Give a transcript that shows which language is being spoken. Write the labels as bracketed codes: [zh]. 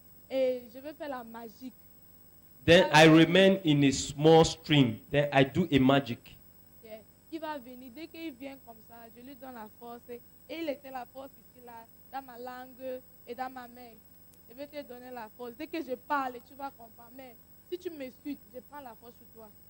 [fr] Et je vais faire la magie. [en] Then I remain in a small stream. Then I do a magic. [fr] Yeah. Il va venir. Dès qu'il vient comme ça, je lui donne la force. Et il était la force ici, là, dans ma langue et dans ma main. Je vais te donner la force. Dès que je parle, tu vas comprendre. Mais si tu me suis, je prends la force sur toi.